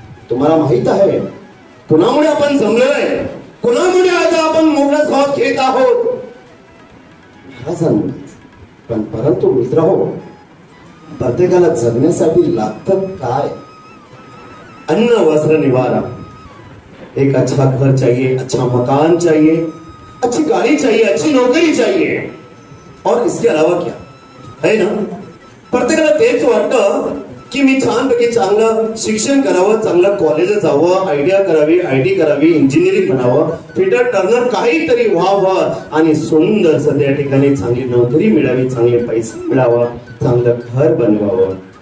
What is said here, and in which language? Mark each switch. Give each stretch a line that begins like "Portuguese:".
Marathi: तुम्हाला माहित आहे कुणामुळे आपण जमलेलो आहे, कुणामुळे आज आपण मोकळा श्वास घेत आहोत, पण परंतु मित्र हो, प्रत्येकाला जगण्यासाठी लागतं काय? अन्न, वस्त्र, निवारा.
Hindi: एक अच्छा घर चाहिए, अच्छा मकान चाहिए, अच्छी गाड़ी चाहिए, अच्छी नौकरी चाहिए, और इसके अलावा क्या है ना?
Marathi: प्रत्येकाला तेच वाटतं की मी छानपैकी चांगलं शिक्षण करावं, चांगलं कॉलेज जावं, आयडिया करावी, आयटी करावी, इंजिनिअरिंग बनावं, फिटर टर्नर काहीतरी व्हावं आणि सुंदर त्या ठिकाणी चांगली नोकरी मिळावी, चांगले पैसे मिळावा, चांगलं घर बनवावं.